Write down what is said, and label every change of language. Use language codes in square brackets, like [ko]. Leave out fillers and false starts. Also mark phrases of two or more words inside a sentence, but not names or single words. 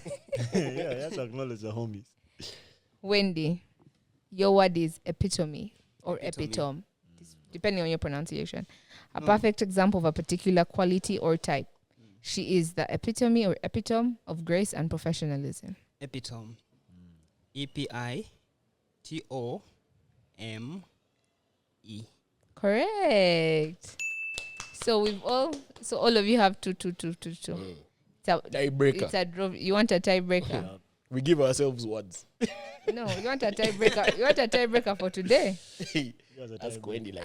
[en] Yeah, you have to acknowledge the homies. Wendy. Your word is epitome or Epitome. epitome, depending on your pronunciation. A perfect example of a particular quality or type. She is the epitome or epitome of grace and professionalism. Epitome. E-P-I-T-O-M-E. Correct. So all of you have two. It's a Tiebreaker. draw. You want a tiebreaker? Yeah. We give ourselves words. No, you want a tiebreaker. You want a tiebreaker for today? That's going to like